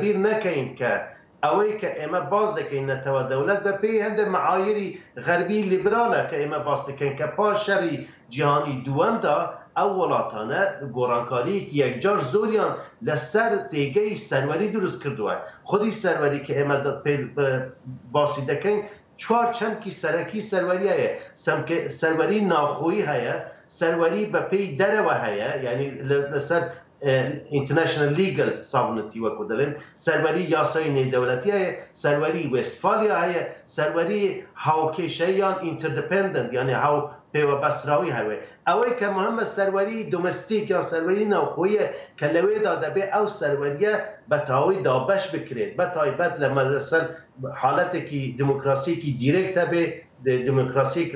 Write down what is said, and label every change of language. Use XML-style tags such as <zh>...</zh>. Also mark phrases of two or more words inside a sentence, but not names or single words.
<ckb>بیر نەکەین کە ئەوەی کە ئێمە باز دەکەین نەتەوە دەوڵەت بە پێی هەندێک معایری غەربی لیبرالە کە ئێمە باز دەکەین کە پاش شەری جیهانی دووەمدا ئەو وڵاتانە گۆڕانکاریەکی یەکجار زۆریان لەسەر تێگەی سەروەری دروست کردووە خودی سەروەری کە ئێمە باسی دەکەین چوار چەمکی سەرەکی سەروەری هەیە سەروەری ناوخۆیی هەیە سەروەری بە پێی دەرەوە هەیە یعنی لەسەر</ckb> <en>international legal sovereignty</en> <ckb>وەکو دەڵێن سەروەری یاسای نێودەوڵەتی هەیە سەروەری وێستفالیا هەیە سەروەری هاوکێشەیان interdependent یعنی هاو پێوەبەستراوی هەوێ ئەوەی کە مهمە سەروەری دۆمەستیک یا سەروەری ناوخۆیە کە لەوێدا دەبێت ئەو سەروەریە بە تاوی دابەش بکرێت بە تایبەت لە مەسەر حالەتێکی دموکراسیەکی دیرێکت هەبێ دموکراسیەکی</ckb>